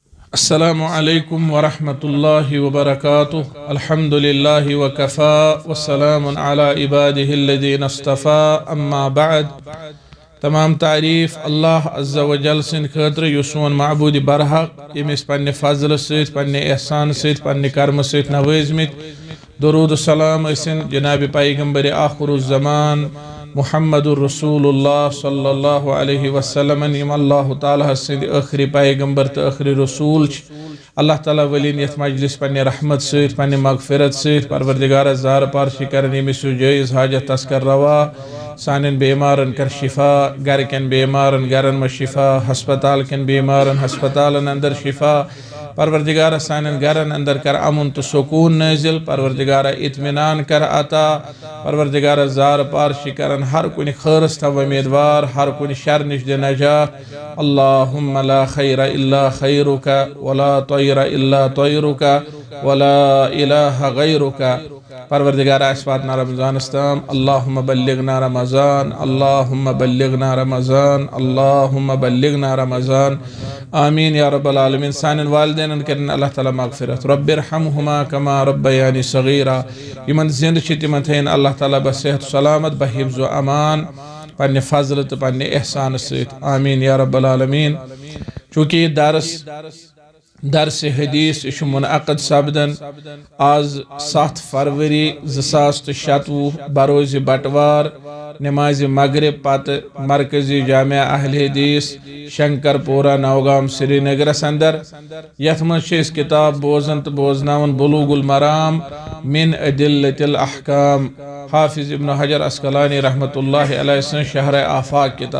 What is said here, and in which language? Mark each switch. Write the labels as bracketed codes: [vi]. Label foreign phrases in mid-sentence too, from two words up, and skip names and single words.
[ar] السلام عليكم ورحمة الله وبركاته الحمد لله وكفى والسلام على عباده الذين اصطفى أما بعد. [ks] तमाम तारीफ़ अल्लाह [ar] عز و جل [ks] सिंद खैतर युस सोन माबूद बरहक यमिस पन्ने फज़ल सहित पन्ने एहसान सहित पन्ने कर्म सहित नवाज़मित। दुरूद सलाम असिन जनाब पैगंबर आखिरुज़्ज़मान [ar] محمد رسول الله صلى الله عليه وسلم [ks] यम अल्लाह ताला सिंद आखिरी पैगंबर तो आखिरी रसूल। अल्लाह ताला वलीन यथ मजलिस पन्ने रहमत सहित पन्ने मगफिरत सहित परवरदिगार ज़ार पारशी कर यमिस जायज़ हाजत तस्कर रवा। सानन बेमारन कर शिफा, घर कन बेमारन घरन में शिफा, हस्पताल कन बेमारन हस्पतालन अंदर शिफा। परवरदिगार सानन घरन अंदर कर अमन तो सुकून नाजिल। परवरदिगार इत्मीनान कर अता। परवरदिगार ज़ार पारशी करन हर कुन खैरस तव उम्मीदवार, हर कुन शर निश दे नजात। [ar] اللهم لا خير إلا خيرك ولا طير إلا طيرك ولا إله غيرك. परवरदिगार अस्वातना रमज़ान इस्ताम اللهم بلغنا رمضان، اللهم بلغنا رمضان، اللهم بلغنا رمضان. آمين يا رب العالمين. [ks] सानन वालिदैन करन अल्लाह ताला मगफिरत। [ar] رب ارحمهما كما ربياني صغيرا. [ks] यमन जिंद छ तिमन थैन अल्लाह ताला बसेहत सलामत बहिफ्ज़ व अमान पन्ने फजल तो पन्ने एहसान सहित। [ar] آمين يا رب العالمين. [ks] चूँकि दरस हदीस मुनअक़द सपदन आज 7 फरवरी 2026 बरोज़ बटवार नमाज मगरिब पत मरकजी जामिया अहले हदीस शंकरपोरा नौगाम श्रीनगरस अंदर यथ मज किताब बोजन तो बोजनावन बुलूगुल मराम मिन अदिल्लतिल अहकाम हाफिज इब्न हजर अस्कलानी [ar] رحمة الله عليه [ks] शहर आफाक